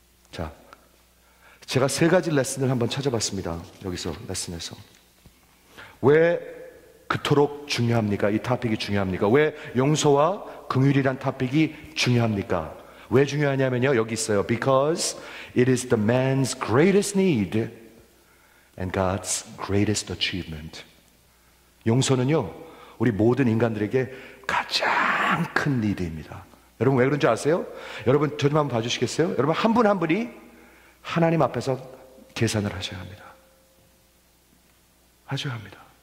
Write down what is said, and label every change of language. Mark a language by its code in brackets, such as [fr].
[ko] 자, 제가 3가지 레슨을 한번 찾아봤습니다. 여기서 레슨에서. 왜 그토록 중요합니까? 이 토픽이 중요합니까? 왜 용서와 긍휼이란 토픽이 중요합니까? 왜 중요하냐면요, 여기 있어요. [en] Because it is the man's greatest need and God's greatest achievement. [ko] 용서는요, 우리 모든 인간들에게 가장 큰 니드입니다. 여러분 왜 그런지 아세요? 여러분 저 좀 한번 봐주시겠어요? 여러분 한 분 한 분이 하나님 앞에서 계산을 하셔야 합니다. 하셔야 합니다.